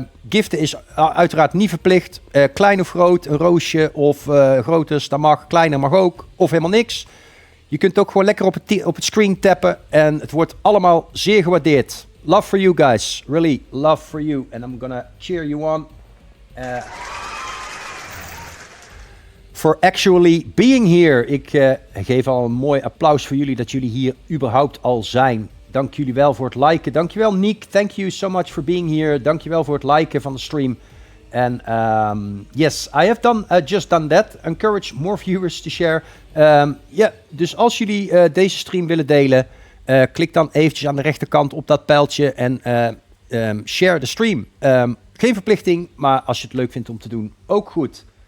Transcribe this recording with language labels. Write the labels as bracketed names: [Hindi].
[Dutch] Giften is uiteraard niet verplicht. Klein of groot, een roosje of groter, dat mag. Kleiner mag ook. Of helemaal niks. Je kunt ook gewoon lekker op het screen tappen. En het wordt allemaal zeer gewaardeerd. [English] Love for you guys. Really, love for you. And I'm gonna cheer you on. For actually being here. [Dutch] Ik geef al een mooi applaus voor jullie dat jullie hier überhaupt al zijn. Dank jullie wel voor het liken. Dankjewel Nick. [English] Thank you so much for being here. [Dutch] Dankjewel voor het liken van de stream. [English] And yes, I have just done that. Encourage more viewers to share. [Dutch] Dus als jullie deze stream willen delen, klik dan eventjes aan de rechterkant op dat pijltje en share de stream. Geen verplichting, maar als je het leuk vindt om te doen, ook goed.